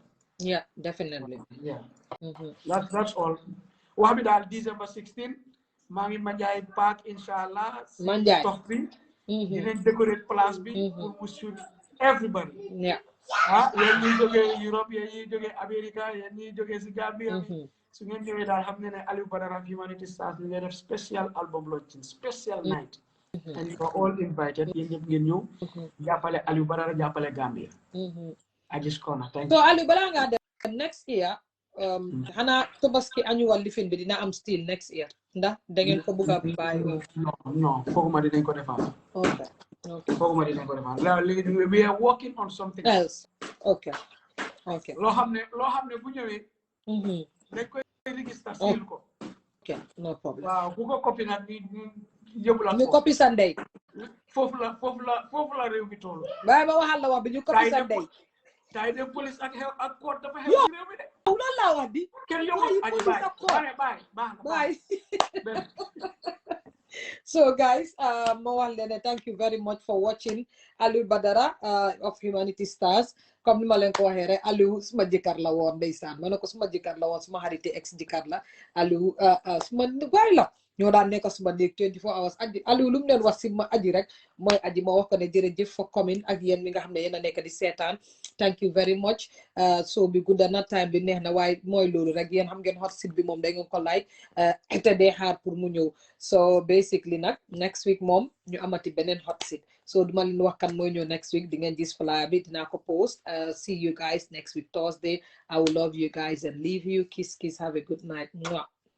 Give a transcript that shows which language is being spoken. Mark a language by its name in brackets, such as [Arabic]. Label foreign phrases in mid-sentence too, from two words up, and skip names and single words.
[English] definitely that's all [Wolof] wax bi daal December 16 maa ngi Manjai Park inshallah Manjai tox bi dinañ décorer place bi pour mu [English] shoot everybody [Wolof] yéen ñi jógee Europe yéen ñi jógee America yéen ñi jógee si Gambia bi su ngeen ñëwee daal xam ne ne Alieu Badara Humanity Stars ñu ngi def [English] special album launching special night and you are all invited [Wolof] yéen ñëpp ngeen ñëw jàppale Alieu Badara jàppale Gambia Ajis Kona [English] thank you [Wolof] so Alieu balaa ngaa dem [English] next year [Wolof] xanaa Tobaski annual lifin bi dina am [English] still next year [Wolof] ndax da ngeen ko bëgg a bàyyi non fooguma dinañ ko defaat fooguma dinañ ko defaat [English] we are working on something else okay [Wolof] loo xam ne bu ñëwee dañ koy register seal ko [English] no problem [Wolof] waaw ku ko copy nag ñu yóbbu la ñu copy sa ndey foofu la réew mi toll bàyyi ma waxal la wax bi ñu copy sa ndey tay de police ak court dafa xew ci réew mi de loolu laa wax di kenn yóbbu aji bye [English] so guys [Wolof] ma wax leen [English] thank you very much for watching [Wolof] Alieu Badara of Humanity Stars comme ni ma leen ko waxee rek Alieu suma jëkkër la woon ndeysaan ma ne ko suma jëkkër la woon suma xarité ex jëkkër la Alieu suma waay la ñoo daan nekk suma néeg 24 hours aji Alieu lu mu leen wax si ma aji rek mooy aji ma wax ko ne jërëjëf for coming ak yéen mi nga xam ne yéen a nekk di seetaan [English] thank you very much [Wolof] so bi gudda na time bi neex na waaye mooy loolu rek yéen xam ngeen [English] hot seat [Wolof] bi moom da ngeen ko like te dee xaar pour mu ñëw [English] so basically [Wolof] nag [English] next week [Wolof] moom ñu amati beneen [English] hot seat [Wolof] so duma leen wax kan mooy ñëw [English] next week [Wolof] di ngeen gis flyer bi dinaa ko post [English] see you guys next week Thursday I will love you guys and leave you kiss have a good night.